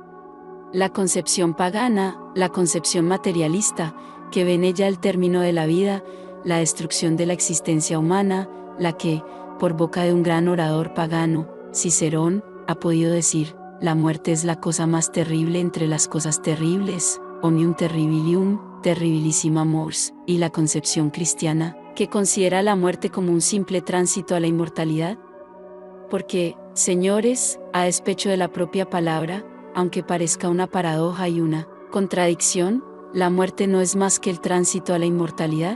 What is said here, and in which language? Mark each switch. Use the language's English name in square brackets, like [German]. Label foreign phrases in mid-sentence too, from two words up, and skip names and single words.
[Spanish] La concepción pagana, la concepción materialista, que ve en ella el término de la vida, la destrucción de la existencia humana, la que, por boca de un gran orador pagano, Cicerón, ha podido decir: la muerte es la cosa más terrible entre las cosas terribles, [Latin] omnium terribilium, terribilissima mors. [Spanish] Y la concepción cristiana, que considera la muerte como un simple tránsito a la inmortalidad. Porque, señores, a despecho de la propia palabra, aunque parezca una paradoja y una contradicción, la muerte no es más que el tránsito a la inmortalidad.